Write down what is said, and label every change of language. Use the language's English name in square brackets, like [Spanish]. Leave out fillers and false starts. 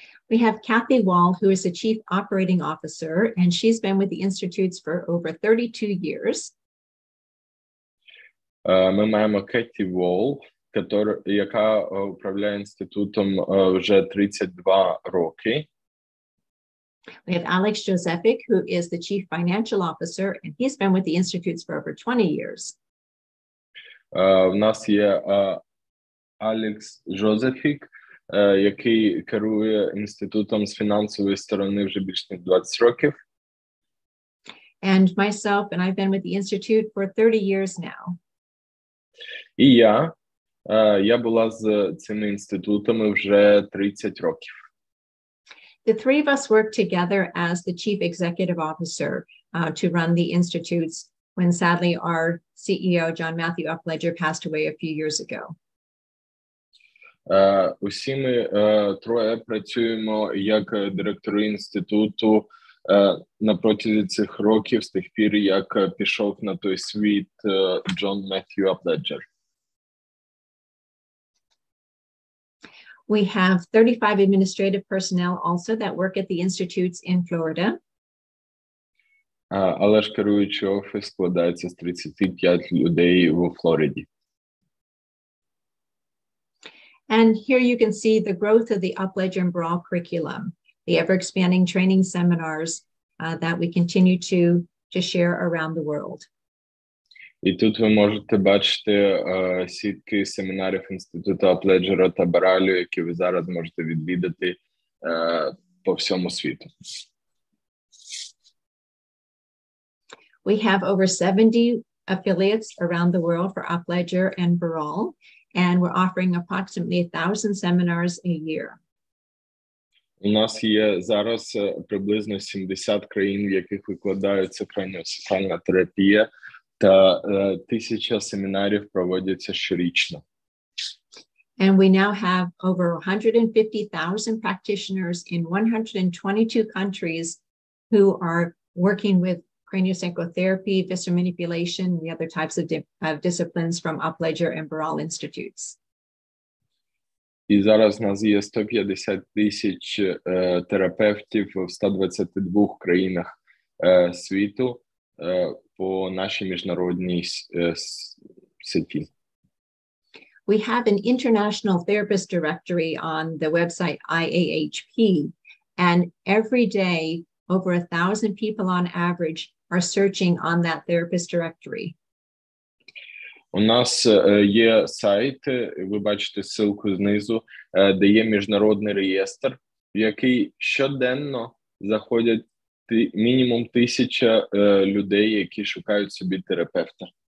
[English] We have Kathy Wall, who is the Chief Operating Officer, and she's been with the Institutes for over 32 years. [Ukrainian] Ми маємо Кеті Волл, яка управляє інститутом вже 32 роки. [English] We have Alex Josephic, who is the Chief Financial Officer, and he's been with the Institutes for over 20 years. [Ukrainian] В нас є Алекс Жозефік, який керує інститутом з фінансової сторони вже більш ніж 20 років. [English] And myself, and I've been with the Institute for 30 years now. [Ukrainian] І я була з цими інститутами вже 30 років. [English] The three of us worked together as the Chief Executive Officer to run the Institutes when sadly our CEO, John Matthew Aplejera, passed away a few years ago. [Ukrainian] Усі ми троє працюємо як директори інституту на протязі цих років з тих пір, як пішов на той світ Джон Меттью Апледжер. [English] We have 35 administrative personnel also that work at the institutes in Florida. [Ukrainian] Але ж керуючий офіс складається з 35 людей у Флориді. [English] And here you can see the growth of the Aplejera and Barral curriculum, the ever-expanding training seminars that we continue to share around the world. [Ukrainian] І тут ви можете бачити сітки семінарів Інституту Апледжера та Баралю, які ви зараз можете відвідати по всьому світу. [English] We have over 70 affiliates around the world for Aplejera and Barral, and we're offering approximately 1,000 seminars a year. [Ukrainian] У нас є зараз приблизно 70 країн, в яких викладається краніосакральна терапія, та 1000 семінарів проводяться щорічно. [English] And we now have over 150,000 practitioners in 122 countries who are working with craniosacral therapy, visceral manipulation, and the other types of disciplines from Aplejera and Barral Institutes. [Ukrainian] І зараз у нас є 150 тисяч терапевтів в 122 країнах світу по нашій міжнародній сеті. [English] We have an international therapist directory on the website IAHP, and every day over 1,000 people on average are searching on that therapist directory. [Ukrainian] У нас є сайт, ви бачите [Russian] ссылку [Ukrainian] знизу, де є міжнародний реєстр, в який щоденно заходять мінімум 1000 людей, які шукають собі терапевта.